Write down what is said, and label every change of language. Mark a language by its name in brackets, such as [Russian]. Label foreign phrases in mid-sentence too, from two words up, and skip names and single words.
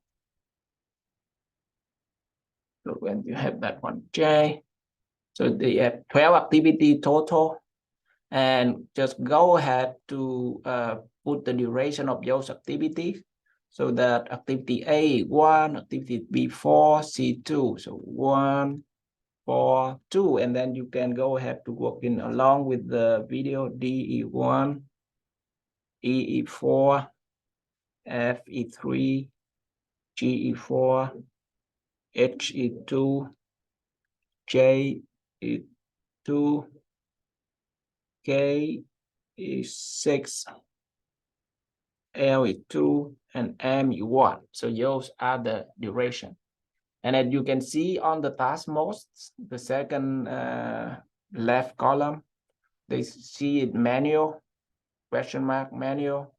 [English] So when you have that one J, so they have 12 activity total, and just go ahead to put the duration of those activities. So that activity A 1, activity B 4, C 2. So 1, 4, 2, and then you can go ahead to work in along with the video. D E 1, E 4, F E 3, G E 4, H E 2, J E 2, K is 6, L is 2, and M is 1. So those are the duration. And as you can see on the task most, the second left column, they see it manual, question mark manual.